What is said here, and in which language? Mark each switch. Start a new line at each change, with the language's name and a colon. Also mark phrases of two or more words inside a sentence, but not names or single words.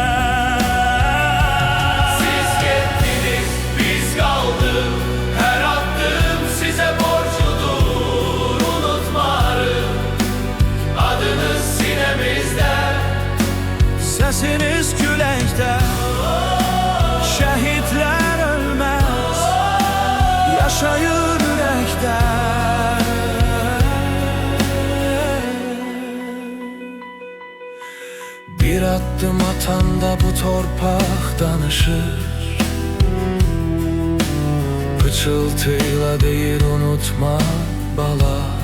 Turkish: Siz gittiniz, biz kaldık. Her adım size borçludur, unutmarım. Adınız sinemizde, sesiniz küləkdə. Şehitler ölmez,
Azerbaijani: yaşayır ürəkdə. Bir adım atanda bu torpaq danışır, pıçıltıyla deyir unutma bala.